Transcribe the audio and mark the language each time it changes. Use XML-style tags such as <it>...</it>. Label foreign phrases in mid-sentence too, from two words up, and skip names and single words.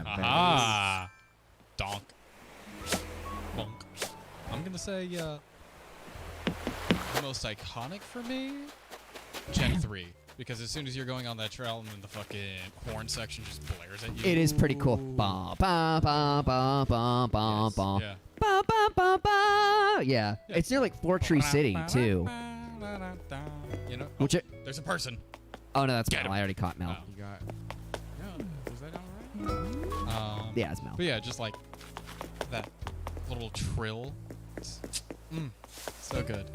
<en>Very nice. Aha! Donk. Bonk. I'm gonna say the most iconic for me, Gen 3. Because as soon as you're going on that trail and then the fucking horn section just blares at you. It is pretty cool. Ba ba ba ba ba ba ba Yeah. ba ba ba ba. Yeah, it's near like Four Tree City too. You know, Which there's a person. Oh no, that's Get Mel. him. I already caught Mel. Oh. You got. No, was that all right? Yeah, it's Mel. But yeah, just like that little trill. So good.</en>